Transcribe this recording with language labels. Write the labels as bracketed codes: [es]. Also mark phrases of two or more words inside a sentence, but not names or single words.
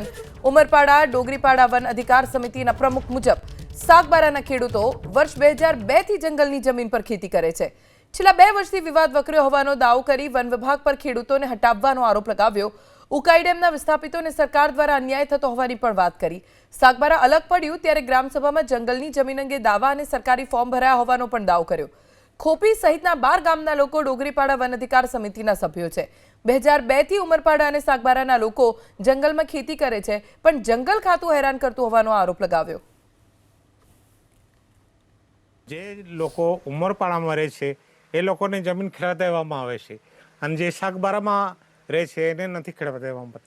[gu] ઉમરપાડા ડોગરીપાડા વન અધિકાર સમિતિના પ્રમુખ મુજબ સાગબારાના ખેડૂતો વર્ષ 2002 થી જંગલની જમીન પર ખેતી કરે છે। છેલ્લા 2 વર્ષથી વિવાદ વકર્યો હોવાનો દાવો કરી વન વિભાગ પર ખેડૂતોને હટાવવાનો આરોપ લગાવ્યો। ઉકાઈ ડેમના વિસ્થાપિતોને સરકાર દ્વારા અન્યાય થતો હોવાની પણ વાત કરી। સાગબારા અલગ પડ્યું ત્યારે ગ્રામસભામાં જંગલની જમીન અંગે દાવા અને સરકારી ફોર્મ ભરાયા હોવાનો પણ દાવો કર્યો। ખોપી સહિતના 12 ગામના લોકો ડોગરીપાડા વન અધિકાર સમિતિના સભ્યો છે। 2002 થી ઉમરપાડા અને સાગબારાના લોકો જંગલમાં ખેતી કરે છે પણ જંગલ ખાતું હેરાન કરતું હોવાનો આરોપ લગાવ્યો। જે લોકો ઉમરપાડામાં રહે છે એ લોકોને જમીન ખેડવા દેવામાં આવે છે અને જે સાગબારામાં રહે છે એને નથી ખેડવા દેવામાં આવતી।